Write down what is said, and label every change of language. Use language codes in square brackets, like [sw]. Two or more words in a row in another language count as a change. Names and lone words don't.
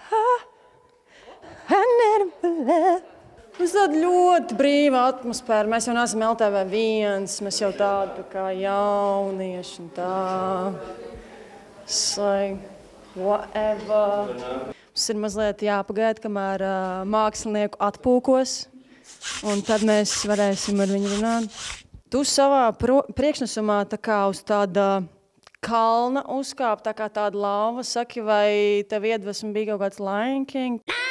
[lv] Mums tāda ļoti brīva atmosfēra. Mēs jau neesam LTV1, mēs jau tādi kā jaunieši un tā. [en] It's like, whatever. [lv] Mums ir mazliet jāpagaida, kamēr mākslinieku atpūkos, un tad mēs varēsim ar viņu runāt. Tu savā priekšnesumā tā kā uz tāda kalna uzkāp, tā kā tāda lava. Saki, vai tev iedvesma bija kaut kāds Lion King?